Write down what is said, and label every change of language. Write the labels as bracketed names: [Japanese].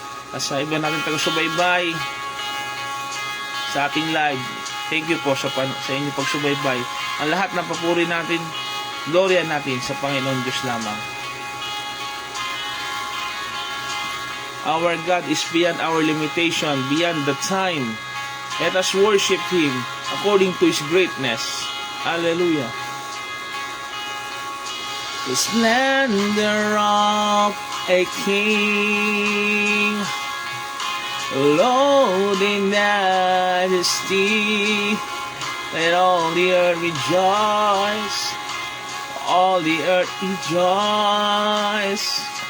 [Filipino] at sa iba natin taga-subaybay sa ating live. [English] Thank you [Filipino] po sa inyong pagsubaybay. Ang lahat ng papuri natin, gloria natin sa Panginoon Diyos lamang. [English] Our God is beyond our limitation, beyond the time. Let us worship Him according to His greatness. Hallelujah. The splendor of a king, Lord in majesty, let all the earth rejoice, all the earth rejoice.